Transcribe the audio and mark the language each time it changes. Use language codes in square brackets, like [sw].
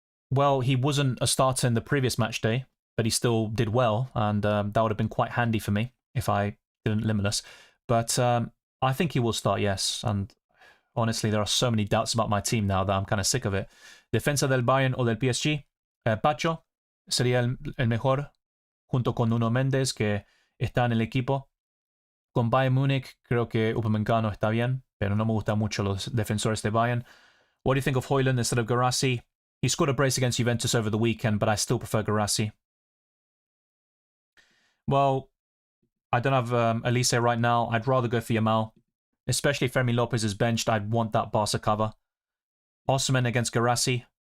[en] Well, he wasn't a starter in the previous match day, but he still did well. And that would have been quite handy for me if I didn't Limitless. But I think he will start, yes. And honestly, there are so many doubts about my team now that I'm kind of sick of it. [es] Defensa del Bayern o del PSG. Pacho sería el mejor junto con Nuno Méndez, que está en el equipo. Con Bayern Múnich, creo que Upamecano está bien, pero no me gustan mucho los defensores de Bayern. [en] What do you think of Højlund instead of Guirassy? He scored a brace against Juventus over the weekend, but I still prefer Guirassy. Well, I don't have Elise right now. I'd rather go for Yamal. Especially if Fermin Lopez is benched, I'd want that Barca cover. Osimhen against Guirassy.